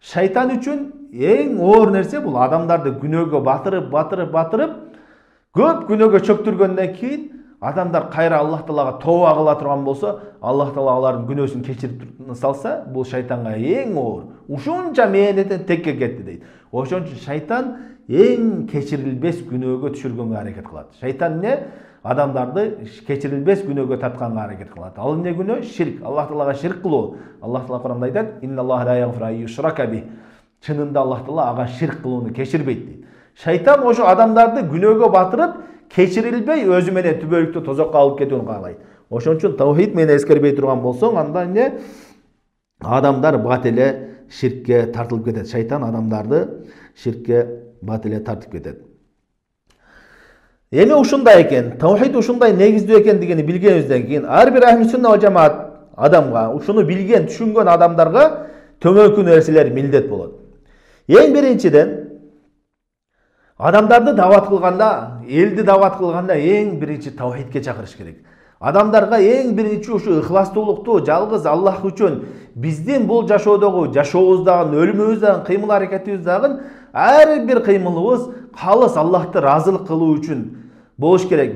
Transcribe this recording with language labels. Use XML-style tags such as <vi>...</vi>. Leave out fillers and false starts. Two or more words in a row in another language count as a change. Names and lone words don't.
<ky>Шайтан үчүн эң оор нерсе бул адамдарды күнөөгө батырып, көп күнөөгө чөктүргөндөн кийин адамдар кайра Аллах Таалага тооба кыла турган болсо, Аллах Таала алардын күнөөсүн кечирип салса, бул шайтанга эң оор. Ушунча мээнетен текке кетти дейт. Ошон үчүн шайтан эң кечирилбес күнөөгө түшүргөнгө аракет кылат. Шайтан эмне? Адамдарды кечирилбес күнөөгө тартканга аракет кылат. Ал эмне күнөө? Ширк. Аллах Таалага ширк кылуу. Аллах Таала Куранда айтат:</ky> <ar>"إن الله لا يغفر أن يشرك به."</ar> <ky>Чынында Аллах Таала ага ширк кылууну кечирбейт дейт. Шайтан ошо адамдарды күнөөгө батырып, кечирилбей өзү менен түбөлүктү тозокко алып кетүүнү каалайт. Ошон үчүн тавхид менен эскербей турган болсоң, анда эмне? Адамдар бат эле ширкке тартылып кетет. Шайтан адамдарды ширкке бат эле тартып кетет. Эми ушундай экен, тавхид ушундай негиздүү экендигини билгенибизден кийин ар бир</ky> <ar>أهل السنة والجماعة</ar> <ky>адамга, ушуну билген, түшүнгөн адамдарга төмөнкү нерселер милдет болот. Эң биринчиден адамдарды дават кылганда, элди дават кылганда эң биринчи тавхидке чакырыш керек. Адамдарга эң биринчи ушу ыхластуулукту жалгыз Аллах үчүн биздин бул жашоодогу жашообуздагы, өлүмүбүздагы, кыймыл аракетибиздагы ар бир кыймылыбыз калыс Аллахты разылык кылуу үчүн болуш керек.</ky>